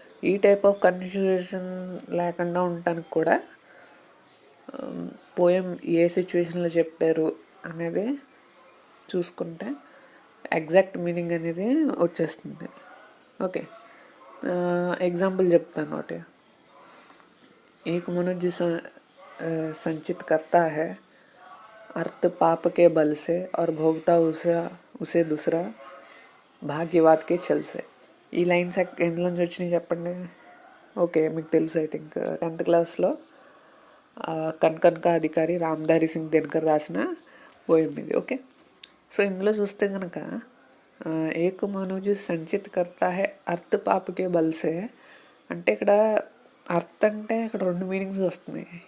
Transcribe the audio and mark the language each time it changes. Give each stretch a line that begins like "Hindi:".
Telugu: ఈ type of confusion లేకుండా ఉండటానికి కూడా పోయం ఏ సిచ్యువేషన్లో చెప్పారు అనేది చూసుకుంటే ఎగ్జాక్ట్ మీనింగ్ అనేది వచ్చేస్తుంది. ఓకే, एग्जाम्पल చెప్తాను ఒకటి.
Hindi: एक मनुष्य संचित करता है अर्थ पाप के बल से और भोगता उसे दूसरा भाग्यवाद के छल से.
Telugu: ఈ లైన్స్ ఎందులో నుంచి వచ్చినాయి చెప్పండి? ఓకే, మీకు తెలుసు. ఐ థింక్ 10th క్లాస్లో కన్కన్ కా అధికారి రామ్ధారి సింగ్ దినకర్ రాసిన పోయం ఇది. ఓకే, సో ఇందులో చూస్తే కనుక
Hindi: ఏక మనుజు సంచిత్ కర్తా హే అర్థ పాపకే బల్సే
Telugu: అంటే ఇక్కడ అర్థ అంటే ఇక్కడ 2 మీనింగ్స్ వస్తున్నాయి.